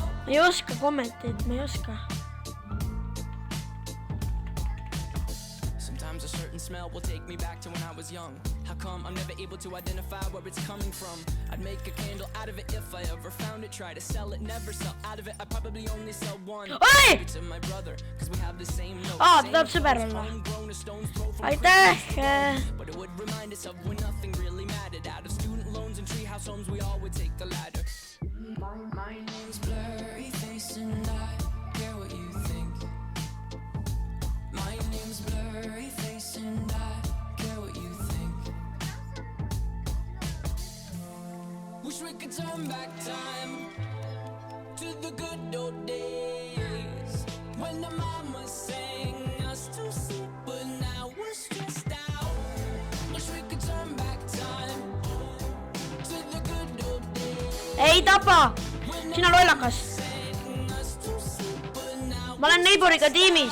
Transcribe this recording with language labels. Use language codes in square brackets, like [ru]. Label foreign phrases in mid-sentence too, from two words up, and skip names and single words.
[et] ei oska kommenteerida, ma ei oska. [en] Sometimes a certain smell will take me back to when I was young. How come I'm never able to identify where it's coming from? I'd make a candle out of it if I ever found it. Try to sell it, never sell out of it. I probably only sell one. [et] Oi! [en] To my brother, cause we have the same note. [et] Tuleb sõber olla. Aitäh! [en] But it would remind us of when nothing really mattered. Out of student loans and treehouse homes, we all would take the ladder. My name's Blurry Face and I care what you think. My name's Blurry Face and I care what you think. Wish we could turn back time to the good old days when the mama sang us to sleep, but now we're stressed out. Wish we could turn back time to the good old days. [et] Ei tapa! Sina lollakas! Ma olen Neiboriga tiimis!